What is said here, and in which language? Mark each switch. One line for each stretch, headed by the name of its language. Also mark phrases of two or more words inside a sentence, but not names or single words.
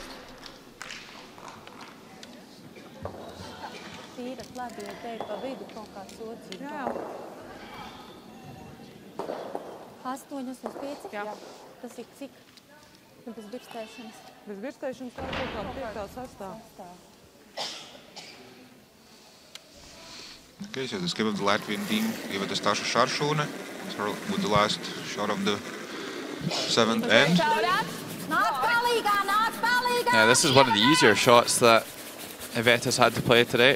Latvian: Tīra labi, ja te pa vidu kaut kā sociņu. Jā. 8 uz 5? Jā. Tas ir cik? Bez birstēšanas. Bez birstēšanas tā ir kaut kā 5. 6.
English: Okay, so the skip of the Latvian team gave it to Stasha Šaršūne with the last shot of the 7th end. Yeah, this is one of the easier shots that Iveta's had to play today.